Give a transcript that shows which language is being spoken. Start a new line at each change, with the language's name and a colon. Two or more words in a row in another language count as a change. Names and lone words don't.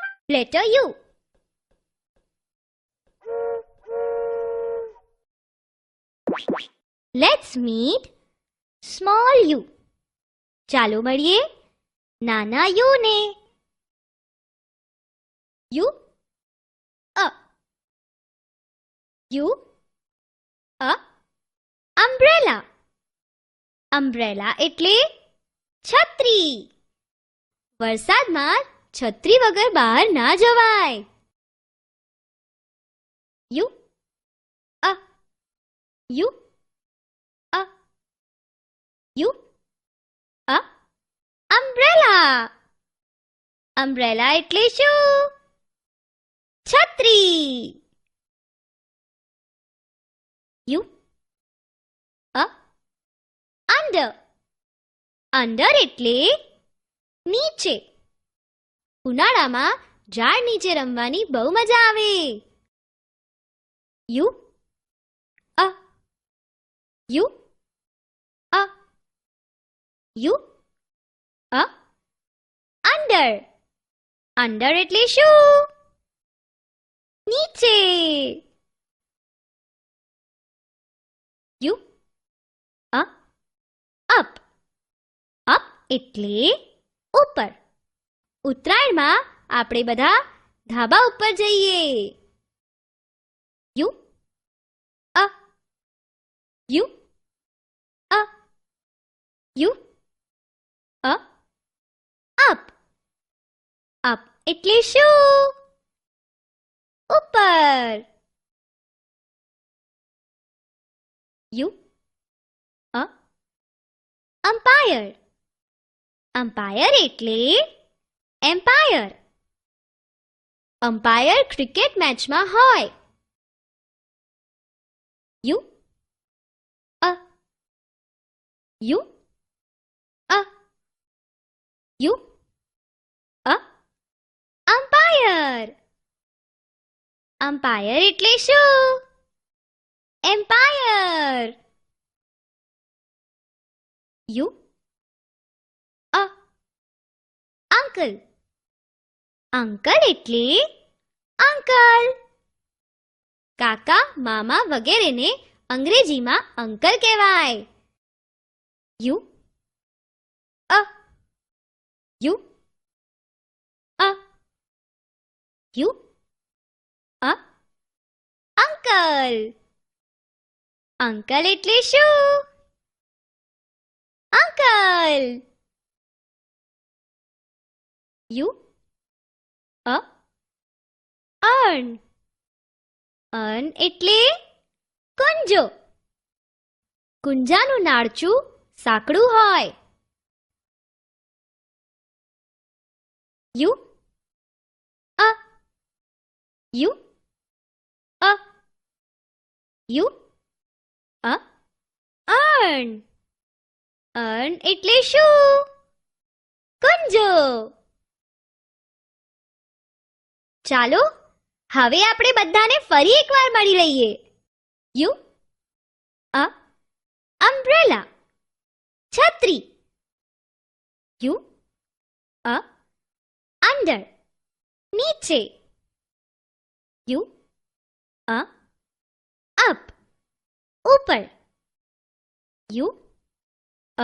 English: Letter U. Let's meet small u.
Gujarati: ચાલો મળીએ નાના u ને.
English: U a. U a. umbrella. umbrella
Gujarati: એટલે છત્રી. વરસાદમાં છત્રી વગર બહાર ના જવાય.
English: U a. U a. U a. umbrella. umbrella
Gujarati: એટલે શું? છત્રી.
English: U a. under. under
Gujarati: એટલે નીચે. ઉનાળામાં ઝાડ નીચે રમવાની બહુ મજા આવે.
English: U a. U a. U a. under. under
Gujarati: એટલે શું? નીચે.
English: U a. up. up
Gujarati: એટલે ઉપર. ઉત્તરાયણમાં આપણે બધા ધાબા ઉપર જઈએ.
English: U a. U a. U a. up.
Gujarati: up એટલે શું? ઉપર.
English: U a. umpire. umpire
Gujarati: એટલે એમ્પાયર. અમ્પાયર ક્રિકેટ મેચમાં હોય.
English: U a. U a. U a. umpire. umpire
Gujarati: એટલે શું? એમ્પાયર.
English: U a. uncle.
Gujarati: અંકલ એટલે અંકલ. કાકા મામા વગેરેને અંગ્રેજીમાં અંકલ કહેવાય. U a. U a. U a. અંકલ. અંકલ એટલે શું? અંકલ.
English: U a. urn. urn
Gujarati: એટલે કુંજો. કુંજાનું નાળચું સાંકડું હોય.
English: U a. U a. U a. urn. urn
Gujarati: એટલે શું? કુંજો. ચાલો હવે આપણે બધાને ફરી એકવાર મળી લઈએ.
English: U a. umbrella.
Gujarati: છત્રી.
English: U a. under. નીચે. U a. up. ઉપર. U a.